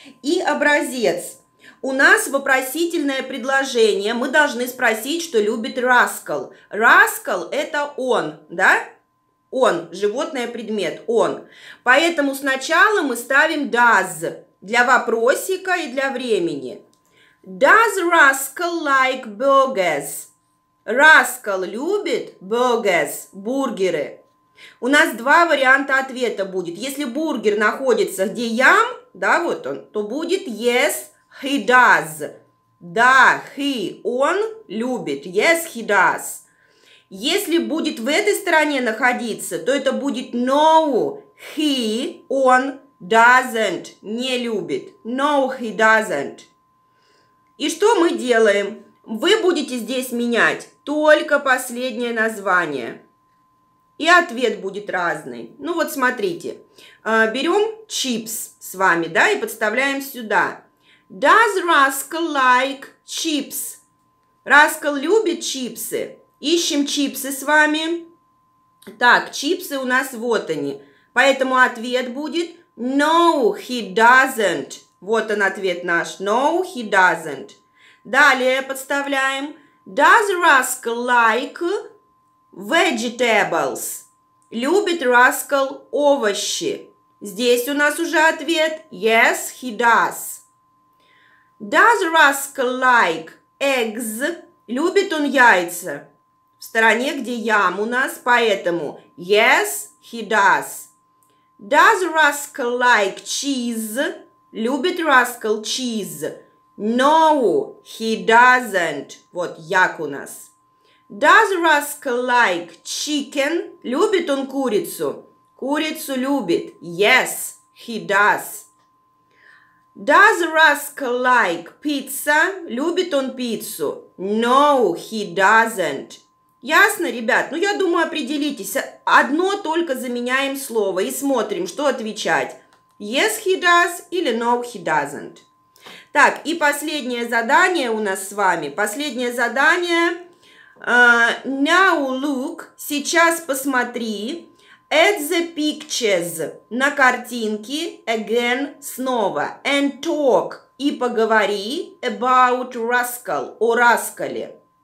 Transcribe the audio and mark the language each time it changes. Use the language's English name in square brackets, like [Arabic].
[Russian] И образец. У нас вопросительное предложение. Мы должны спросить, что любит Rascal. Rascal – это он, да? Он, животное, предмет, он. Поэтому сначала мы ставим does для вопросика и для времени. [English] Does Rascal like burgers? [Russian] Rascal любит burgers, бургеры. У нас два варианта ответа будет. Если бургер находится где ям, да, вот он, то будет yes, he does. Да, he, он любит. [English] Yes, he does. [Russian] Если будет в этой стороне находиться, то это будет no, he, он doesn't, не любит. No, he doesn't. И что мы делаем? Вы будете здесь менять только последнее название. И ответ будет разный. Ну вот смотрите. Берем chips с вами, да, и подставляем сюда. [English] Does Rascal like chips? [Russian] Rascal любит чипсы. Ищем чипсы с вами. Так, чипсы у нас вот они. Поэтому ответ будет no, he doesn't. Вот он ответ наш. No, he doesn't. Далее подставляем. [English] Does Rascal like vegetables? [Russian] Любит Rascal овощи? Здесь у нас уже ответ. Yes, he does. [English] Does Rascal like eggs? Любит он яйца? [Russian] В стороне, где ям у нас, поэтому yes, he does. [English] Does Rascal like cheese? Любит Rascal cheese? [Russian] No, he doesn't. Вот як у нас. [English] Does Rascal like chicken? Любит он курицу? Курицу любит. Yes, he does. Does Rascal like pizza? Любит он пиццу? No, he doesn't. Ясно, ребят? [Russian] Ну, я думаю, определитесь. Одно только заменяем слово и смотрим, что отвечать. [English] Yes, he does или no, he doesn't. [Russian] Так, и последнее задание у нас с вами. Последнее задание. Now look. Сейчас посмотри. [English] At the pictures. На картинке. Again. Снова. And talk. [Russian] И поговори about Rascal. О Раскале.